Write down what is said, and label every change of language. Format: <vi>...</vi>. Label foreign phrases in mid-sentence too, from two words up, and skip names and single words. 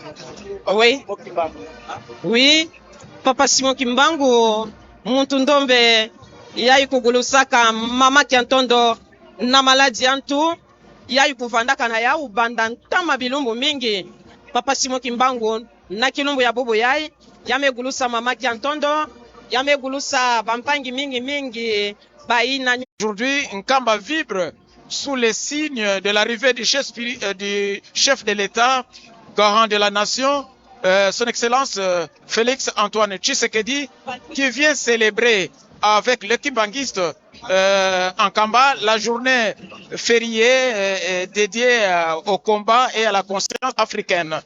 <kg>oui oui Papa Simon Kimbangu muntu ndombe yai kugulusaka mama kiantondo na maladi antu yai kuvandaka na yau banda ntama bilumbu mingi Papa Simon Kimbangu na kilumbu ya bobo yai yamegulusa mama kiantondo yamegulusa bampangi mingi baina.</kg> <fr>Aujourd'hui, Nkamba vibre sous les signes de l'arrivée du chef de l'État, garant de la nation, son Excellence Félix Antoine Tshisekedi, qui vient célébrer avec les kimbanguistes en Kamba la journée fériée dédiée au combat et à la conscience africaine.</fr>